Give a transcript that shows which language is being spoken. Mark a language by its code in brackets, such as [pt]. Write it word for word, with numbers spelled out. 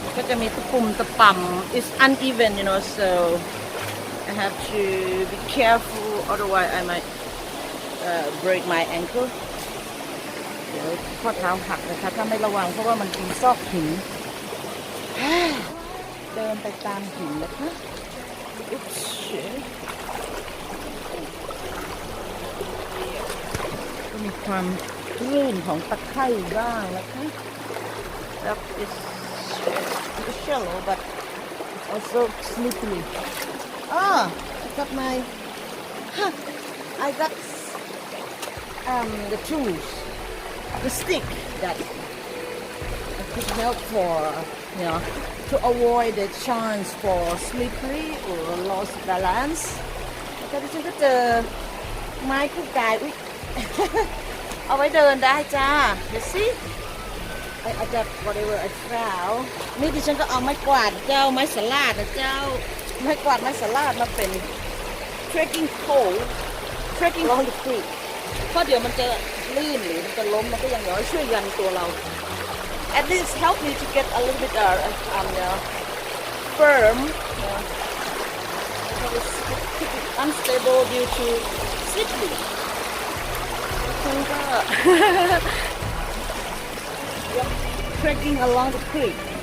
[th] จะมีตะปุ่มตะป่ำ [en] it's uneven you know so I have to be careful otherwise I might uh, break my ankle [th] เดี๋ยวข้อเท้าหักนะคะถ้าไม่ระวังเพราะว่ามันเป็นซอกหินเดินไปตามหินนะคะอุ๊บชิ ก็มีความลื่นของตะไคร่บ้างนะคะแล้ว [en] it's It's shallow, but also slippery. Ah, I got my. Huh, I got um the tools, the stick that could help for you know to avoid the chance for slippery or lost balance. [th] แต่ดิฉันก็เจอไม้คู่กายอุ๊ยเอาไว้เดินได้จ้า [en] You see? I adapt whatever I found [th] นี่ดิฉันก็เอาไม้กวาดเจ้าไม้สลาดนะเจ้าไม้กวาดไม้สลาดมาเป็น [en] trekking pole trekking along the creek [th] เพราะเดี๋ยวมันจะลื่นหรือมันจะล้มมันก็ยังน้อยช่วยยันตัวเรา [en] at least help me to get a little bit uh, um, uh, firm uh, because it's unstable due to slippery [th] คุณก็ [en] Trekking along the creek.